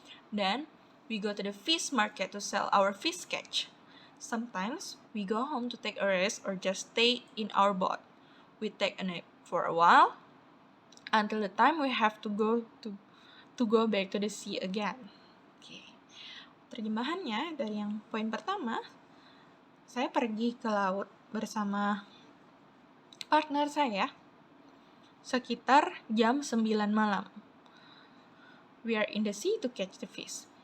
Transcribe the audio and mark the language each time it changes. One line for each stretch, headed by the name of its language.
English: Then we go to the fish market to sell our fish catch. Sometimes we go home to take a rest or just stay in our boat. We take a nap for a while until the time we have to go back to the sea again.
Indonesian: Oke. Terjemahannya dari yang poin pertama, saya pergi ke laut bersama partner saya sekitar jam 9 malam.
English: We are in the sea to catch the fish.